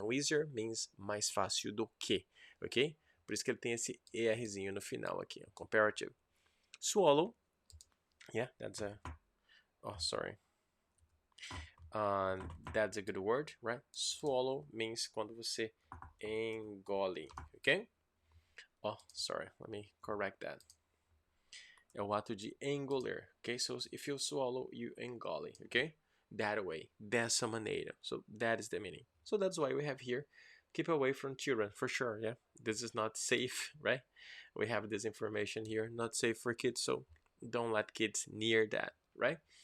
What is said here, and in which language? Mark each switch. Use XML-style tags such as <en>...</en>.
<pt>Então</pt> <en>easier means</en> <pt>mais fácil do que, ok? Por isso que ele tem esse erzinho no final aqui, comparative.</pt> <en>Swallow, yeah, that's a, oh sorry, that's a good word, right? Swallow means</en> <pt>quando você engole, ok?</pt> <en>Oh, sorry, let me correct that.</en> <pt>É o ato de engolir,</pt> <en>okay? So if you swallow, you engole, okay? That way,</en> <pt>dessa maneira.</pt> <en>So that is the meaning. So that's why we have here, keep away from children, for sure, yeah? This is not safe, right? We have this information here, not safe for kids, so don't let kids near that, right?</en>